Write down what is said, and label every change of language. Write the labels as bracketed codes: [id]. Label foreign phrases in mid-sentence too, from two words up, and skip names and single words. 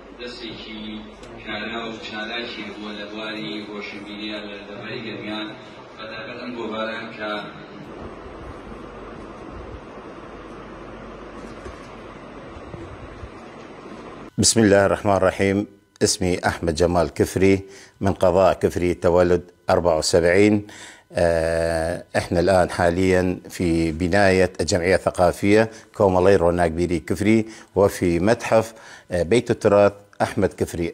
[ckb] دەستێکی کارا و چالاکی بووە لە بواری ڕۆشنبیریە لە دەباری گەرمیان بەتابەت ئەم گۆڤاران کە [ar] بسم الله الرحمن الرحيم. اسمي أحمد جمال كفري من قضاء كفري تولد 74. احنا الآن حاليا في بناية الجمعية الثقافية كومالي روناق بيري كفري وفي متحف بيت التراث أحمد كفري.